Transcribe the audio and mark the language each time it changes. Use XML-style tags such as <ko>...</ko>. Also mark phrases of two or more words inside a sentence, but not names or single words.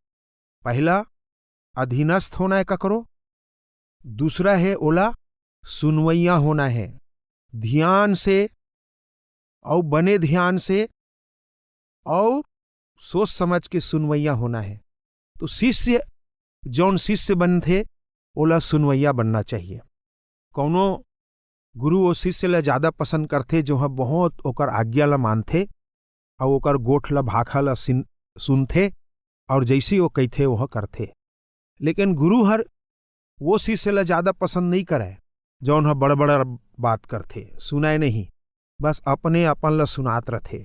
<hne>पहला अधीनस्थ होना है ककरो, दूसरा है ओला सुनवैया होना है। ध्यान से और बने ध्यान से और सोच समझ के सुनवैया होना है। तो शिष्य जौन शिष्य बनथे ओला सुनवैया बनना चाहिए। कौनो गुरु वो शिष्य ला ज्यादा पसंद करथे जो है बहुत ओकर आज्ञा ला मानथे और ओकर गोठ ला भाखा ला सुनथे और जैसी वो कहथे वह करथे। लेकिन गुरु हर वो शिष्य ला ज्यादा पसंद नहीं करे जौन ह बड़ बड़ बात करथे, सुनाए नहीं, बस अपने अपन ला सुनात रथे।</hne>